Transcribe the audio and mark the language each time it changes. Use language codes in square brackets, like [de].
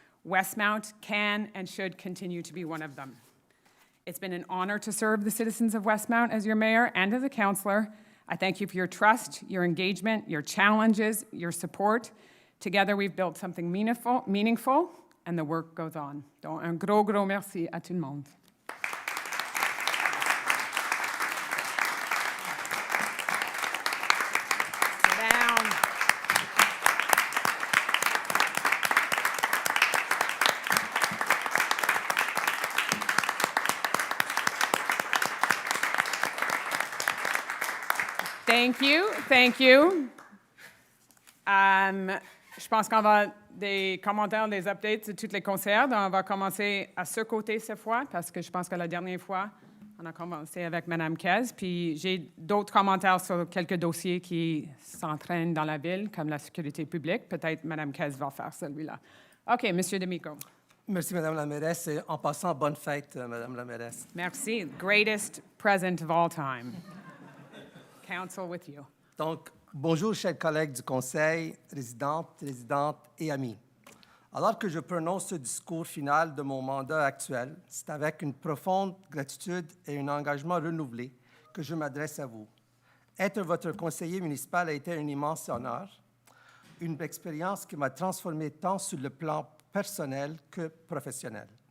[en] Westmount can and should continue to be one of them. It's been an honor to serve the citizens of Westmount as your mayor and as a councillor. I thank you for your trust, your engagement, your challenges, your support. Together, we've built something meaningful, and the work goes on. [fr] Donc, un gros merci à tout le monde. [en] Thank you. [fr] Je pense qu'on va des commentaires, des updates de toutes les conseillères. Donc, on va commencer à ce côté cette fois, parce que je pense que la dernière fois, on a commencé avec Mme Kez. Puis j'ai d'autres commentaires sur quelques dossiers qui s'entraînent dans la ville, comme la sécurité publique. Peut-être Mme Kez va faire celui-là. OK, M. D'Amico. Merci, Mme la mairesse. Et en passant, bonne fête, Mme la mairesse. Merci. [en] Greatest present of all time. Council with you. [fr] Donc, bonjour, chers collègues du Conseil, résidentes et amis. Alors que je prononce ce discours final de mon mandat actuel, c'est avec une profonde gratitude et un engagement renouvelé que je m'adresse à vous. Être votre conseiller municipal a été un immense honneur, une expérience qui m'a transformé tant sur le plan personnel que professionnel.